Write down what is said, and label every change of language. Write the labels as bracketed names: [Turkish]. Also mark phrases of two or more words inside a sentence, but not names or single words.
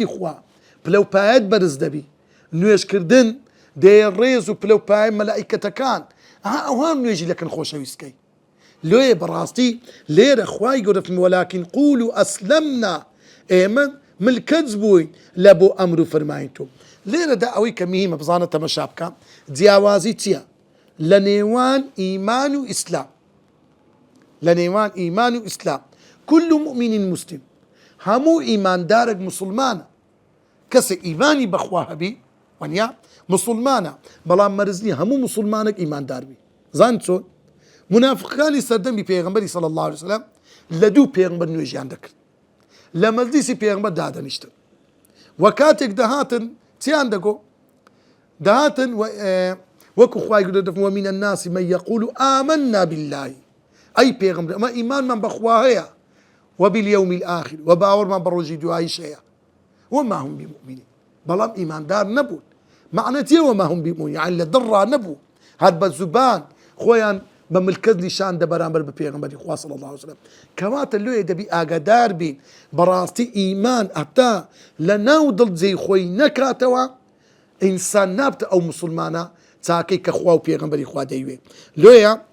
[Central Kurdish] خوا پلەپایەت بەرز دەبی نوێژکردن دێ ڕێز و پلەپایە مەلائیکەتەکان ئەوان نوێژی لەکەن خۆشەویستکەی لۆیە بەڕاستی لێرە خوای گەورە فەرمێ [Arabic] وەلاکین قولوا ئەسلەمنا [Central Kurdish] ئێمە ملکەت بووین لە بۆ ئەمر و فەرمانی تۆ لێرەدا ئەوەی کە میهمە بزانە تەمەشا بکە جیاوازی چییە لە نێوان ئیمان و ئیسلام لە نێوان ئیمان و ئیسلام [Arabic] كل مؤمن مسلم [Central Kurdish] هەموو ئیماندارێک مسلمانە کەسێک ئیمانی بەخوا هەبی وەنیا مسلمانە بەڵام مەرزنی هەموو مسلمانێک ئیماندار بی زان چۆن منافقانی سەردەمی پێغەمبەری [Arabic] صلی الله عليه وسلم [Central Kurdish] لە دوو پێغەمبەر نوێژیان دەکرد لە مەجلیسی پێغەمبەر دادەنیشتن وە کاتێک دەهاتن چیان دەگۆ دەهاتن وەکو خوای گەورە دەفەرمێ [Arabic] ومن الناس من يقول آمنا بالله [Central Kurdish] ئەی پێغەمبەر ئەمە ئیمانمان بەخوا هەیە [Arabic] وباليوم الآخر [Central Kurdish] وباوەڕمان بە ڕۆژی دواییش هەیە [Arabic] وما هم بمؤمنين [Central Kurdish] بەڵام ئیماندار نەبوون معنەتی [Arabic] وما هم بمؤمنين [Central Kurdish] يعني لە دڕا نەبوو هەر بە زوبان خۆیان بە ملکەت نیشان دە بەرامبەر بە پێغەمبەری خوا [Arabic] صلی الله عليه وسلم [Central Kurdish] کەواتە لێ دەبی ئاگادار بین بەڕاستی ئیمان هەتا لە ناو دڵجێی خۆی نەکاتەوە ئینسان نابتە ئەو مسلمانە چاکەی کە خوا و پێغەمبەری خوا دەیوێت لێیە